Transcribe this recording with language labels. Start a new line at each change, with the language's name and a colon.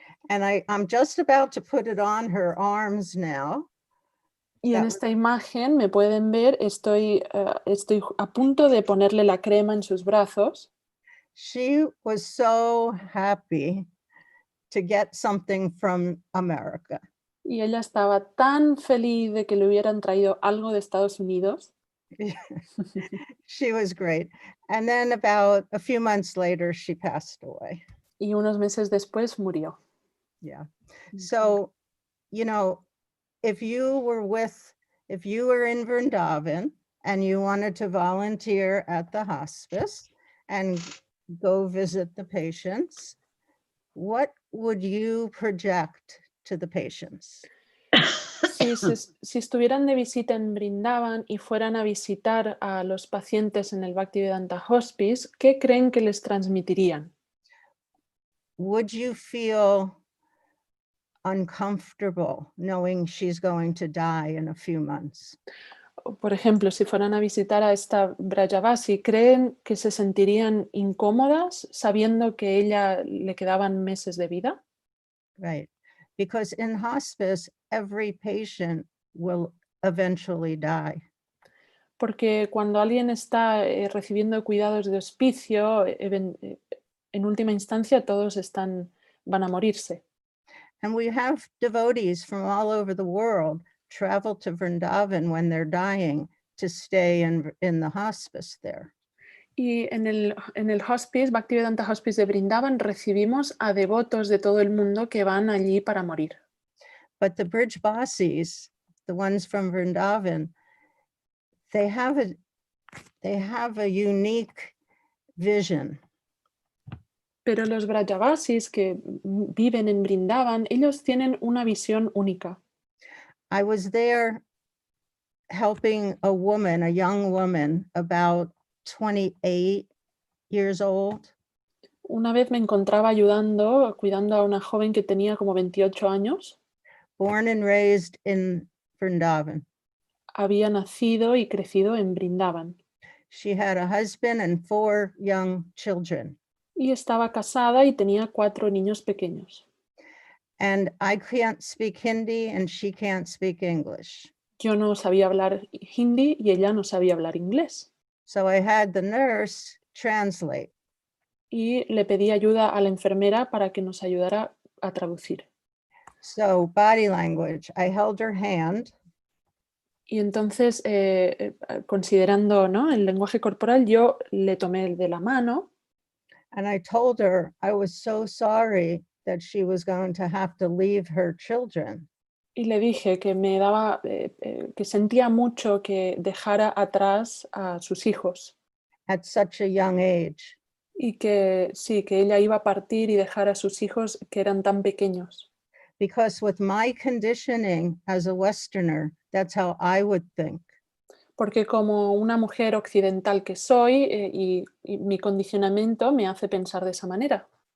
English: And I'm just about to put it on her arms now.
Spanish: Y en esta imagen me pueden ver, estoy a punto de ponerle la crema en sus brazos.
English: She was so happy to get something from America.
Spanish: Y ella estaba tan feliz de que le hubieran traído algo de Estados Unidos.
English: She was great. And then about a few months later, she passed away.
Spanish: Y unos meses después murió.
English: Yeah. So, you know, if you were in Vrindavan and you wanted to volunteer at the hospice and go visit the patients, what would you project to the patients?
Spanish: Si estuvieran de visita en Vrindavan y fueran a visitar a los pacientes en el Bhaktivedanta Hospice, ¿qué creen que les transmitirían?
English: Would you feel uncomfortable knowing she's going to die in a few months?
Spanish: Por ejemplo, si fueran a visitar a esta Brajabasi, ¿creen que se sentirían incómodas sabiendo que ella le quedaban meses de vida?
English: Right, because in hospice, every patient will eventually die.
Spanish: Porque cuando alguien está recibiendo cuidados de hospicio, en última instancia todos van a morirse.
English: And we have devotees from all over the world travel to Vrindavan when they're dying to stay in the hospice there.
Spanish: Y en el hospice, Bhaktivedanta Hospice de Brindavan, recibimos a devotos de todo el mundo que van allí para morir.
English: But the Brijbasis, the ones from Vrindavan, they have a unique vision.
Spanish: Pero los Brajavasis que viven en Brindavan, ellos tienen una visión única.
English: I was there helping a woman, a young woman, about 28 years old.
Spanish: Una vez me encontraba cuidando a una joven que tenía como 28 años.
English: Born and raised in Vrindavan.
Spanish: Había nacido y crecido en Brindavan.
English: She had a husband and 4 young children.
Spanish: Y estaba casada y tenía 4 niños pequeños.
English: And I can't speak Hindi and she can't speak English.
Spanish: Yo no sabía hablar hindi y ella no sabía hablar inglés.
English: So I had the nurse translate.
Spanish: Y le pedí ayuda a la enfermera para que nos ayudara a traducir.
English: So body language, I held her hand.
Spanish: Y entonces, considerando, ¿no?, el lenguaje corporal, yo le tomé de la mano.
English: And I told her I was so sorry that she was going to have to leave her children.
Spanish: Y le dije que me daba, que sentía mucho que dejara atrás a sus hijos.
English: At such a young age.
Spanish: Y que sí, que ella iba a partir y dejar a sus hijos que eran tan pequeños.
English: Because with my conditioning as a Westerner, that's how I would think.
Spanish: Porque como una mujer occidental que soy, y mi condicionamiento me hace pensar de esa manera.